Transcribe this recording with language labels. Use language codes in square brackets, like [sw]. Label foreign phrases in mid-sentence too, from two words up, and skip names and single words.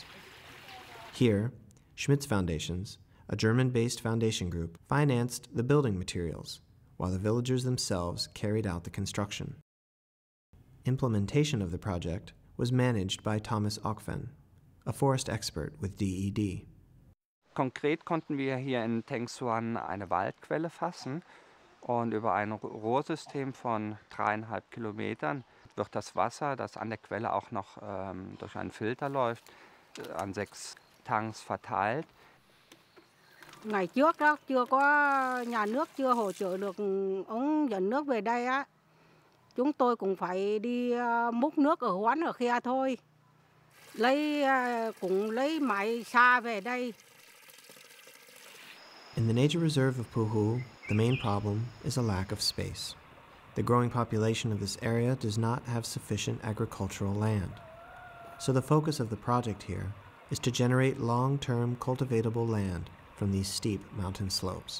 [en] Here, Schmitz Foundations, a German-based foundation group, financed the building materials, while the villagers themselves carried out the construction. Implementation of the project was managed by Thomas Ockfen, a forest expert with DED. [de] Konkret konnten wir hier in Thanh Hoa eine Waldquelle fassen und über ein Rohrsystem von 3,5 Kilometern wird das Wasser, das an der Quelle auch noch durch einen Filter läuft, an 6 Tanks verteilt. [vi] Ngày trước đó chưa có nhà nước chưa hỗ trợ được ống dẫn nước về đây á, chúng tôi cũng phải đi múc nước ở quán ở kia thôi, cũng lấy máy xa về đây. [en] In the nature reserve of Pu Hu, the main problem is a lack of space. The growing population of this area does not have sufficient agricultural land. So the focus of the project here is to generate long-term cultivatable land from these steep mountain slopes.